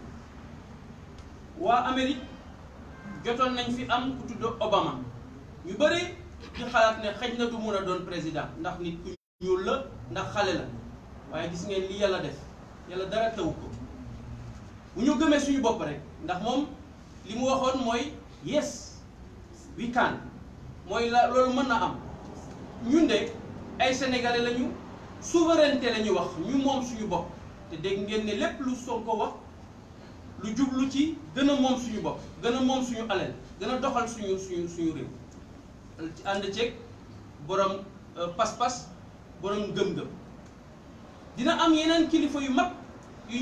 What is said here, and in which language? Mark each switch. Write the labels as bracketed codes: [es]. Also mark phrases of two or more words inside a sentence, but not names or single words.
[wo] waa Amérique jotoon nañ fi am ku tudd Obama ñu bëri di xalaat ne xëj na du mun a doon président ndax nit ku ñuul la ndax xale la waaye gis ngeen li yàlla def yàlla dara taw ko bu ñu gëmee suñu bopp rek ndax moom li mu waxoon mooy [en] yes we can [wo] mooy la loolu mën na am ñun de ay sénégalais lañu souveraineté la ñu wax ñu moom suñu bopp te dégg ngeen ne lépp lu Sonko wax lu jublu ci gën a moom suñu bopp gën a moom suñu alal gën a doxal suñu réew ànd ceeg borom pas-pas borom gëm-gëm dina am yeneen kilifa yu mag yu